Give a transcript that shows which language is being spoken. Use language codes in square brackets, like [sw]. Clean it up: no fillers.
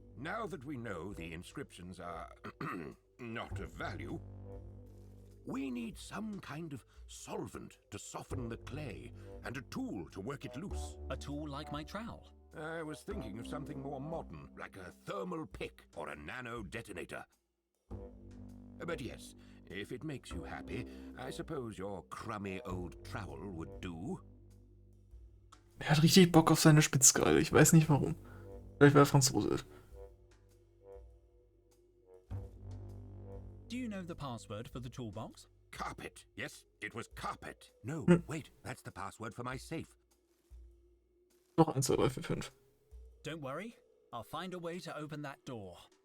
[en] Now that we know the inscriptions are not of value, we need some kind of solvent to soften the clay and a tool to work it loose. A tool like my trowel? I was thinking of something more modern, like a thermal pick or a nano detonator. But yes, if it makes you happy, I suppose your crummy old trowel would do. [de] Er hat richtig Bock auf seine Spitzkeile. Ich weiß nicht warum. Vielleicht weil er Franzose ist. [en] Do you know the password for the toolbox? Carpet. Yes, it was carpet. No, wait, that's the password for my safe. [de] Noch 1, 2, 3, 4, 5. [en] Don't worry. I'll find a way to open that door.